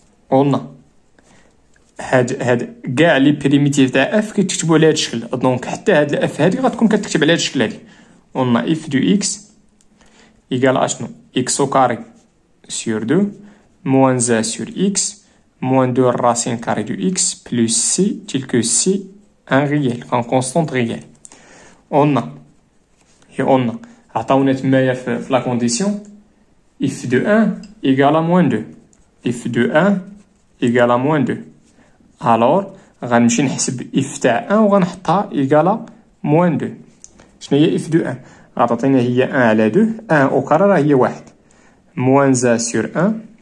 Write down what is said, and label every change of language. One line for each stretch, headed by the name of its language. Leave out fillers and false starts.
Arabic: قلنا هاد كاع لي بريميتيف تاع اف كيتكتبوا على هاد الشكل، دونك حتى هاد الاف هادي غتكون كتكتب على هاد الشكل هادي. قلنا
French: اف دو اكس ايكال
Arabic: اشنو؟
French: x au carré sur 2 moins a sur x moins 2 racine carrée de x plus c, tel que c un réel, en constante réelle. On a
Arabic: عطاونا تمايا في
French: la condition f de 1 égale à moins 2 f de 1 égale à moins 2 alors
Arabic: غنمشي نحسب
French: f تاع 1 وغنحطها égale à moins 2
Arabic: شنو هي
French: f de 1
Arabic: غتعطينا هي
French: 1 على 2 1 au carré
Arabic: راه هي
French: 1 moins a sur 1